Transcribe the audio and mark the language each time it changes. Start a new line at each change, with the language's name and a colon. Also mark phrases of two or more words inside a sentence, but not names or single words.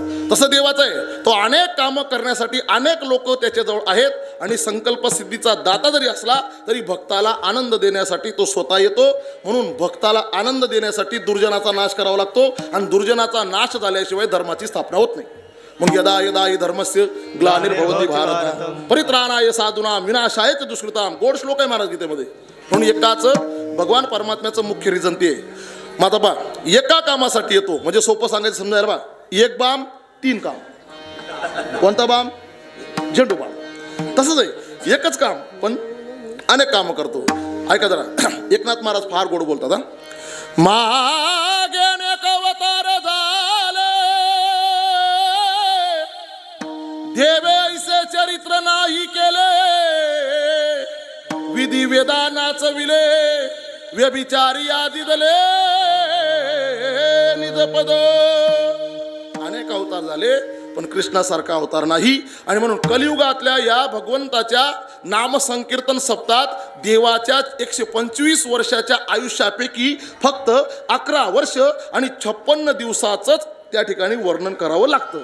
Marathi: तसं देवाचं आहे. तो अनेक कामं करण्यासाठी अनेक लोक त्याच्याजवळ आहेत आणि संकल्प सिद्धीचा दाता जरी असला तरी भक्ताला आनंद देण्यासाठी तो स्वतः येतो. म्हणून भक्ताला आनंद देण्यासाठी दुर्जनाचा नाश करावा लागतो आणि दुर्जनाचा नाश झाल्याशिवाय धर्माची स्थापना होत नाही.
Sanskrit: मग यदा यदा हि धर्मस्य ग्लानिर्भवति भारत परित्राणाय साधूनां विनाशाय च दुष्कृतां.
Marathi: गोड श्लोक आहे महाराज गीतेमध्ये. म्हणून एकाच भगवान परमात्म्याचं मुख्य रिझन ते आहे. मग आता एका कामासाठी येतो म्हणजे सोपं सांगायचं समजायला बा, एक बाम 3 काम. कोणता बाम? झेंडू बाम. तसंच आहे, एकच काम पण अनेक कामं करतो. ऐका जरा, एकनाथ महाराज फार गोड बोलतात. हा, मागे अनेक अवतार झाले देवे ऐसे चरित्र नाही केले, विधी वेदानाच विले व्यभिचारी आदि दले निजपद. अनेक अवतार झाले पण कृष्णासारखा अवतार नाही. आणि म्हणून कलियुगातल्या या भगवंताच्या नामसंकीर्तन सप्तात देवाच्या 125 वर्षाच्या आयुष्यापैकी फक्त 11 वर्ष आणि 56 दिवसाचंच त्या ठिकाणी वर्णन करावं लागतं.